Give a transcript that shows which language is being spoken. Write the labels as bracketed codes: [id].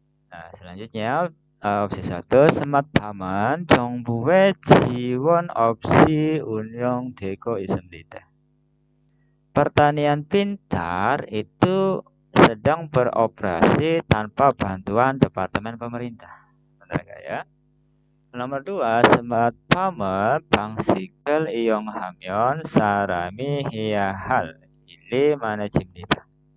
[id] Nah, selanjutnya opsi 1 [ko] 스마트팜은 정부의 지원 없이 운영되고 있습니다. [id] Pertanian pintar itu sedang beroperasi tanpa bantuan departemen pemerintah. Benar nggak ya? Nomor 2, [ko] 스마트팜은 방식을 이용하면 사람이 해야 할 일이 많아집니다.